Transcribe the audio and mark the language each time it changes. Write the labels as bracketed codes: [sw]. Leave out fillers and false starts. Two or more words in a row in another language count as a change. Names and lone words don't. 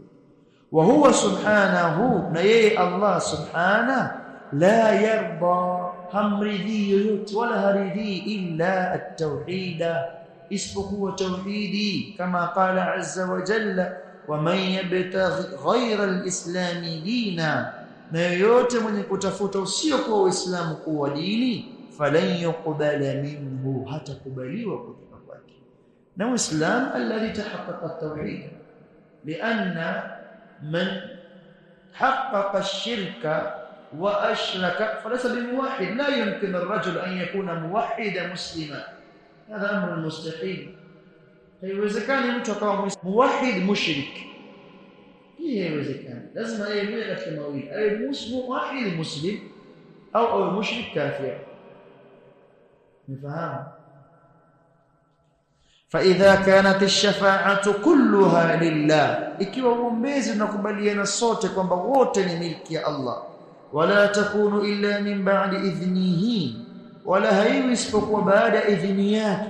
[ar] وهو سبحانه, [sw] na yeye Allah subhana, [ar] لا يرضى, [sw] hamridhi yoyote wala haridhi [ar] إلا التوحيد, [sw] isipokuwa tauhidi, kama [ar] قال عز وجل ومن يبتغ غير الإسلام دينا, [sw] na yoyote mwenye kutafuta usio kwa Uislamu kuwa dini, [ar] فلن يقبل منه, [sw] hatakubaliwa kutoka kwake. Na Uislamu [ar] الذي تحقق التوحيد لأن من حقق الشرك وأشرك فليس بموحد لا يمكن الرجل أن يكون موحدا مسلما, هذا امر مستحيل. [sw] haiwezekani mtu akawa [ar] موحد مشرك, [sw] hii haiwezekani. Lazima awe katika mawili, awe [ar] موحد مسلم [sw] au awe [ar] مشرك كافر. [sw] mfahamu? [ar] فإذا كانت الشفاعة كلها لله, [sw] ikiwa uombezi unakubaliana sote kwamba wote ni milki ya Allah, [ar] ولا تكون إلا من بعد إذنه, [sw] wala haiwi isipokuwa baada idhini yake.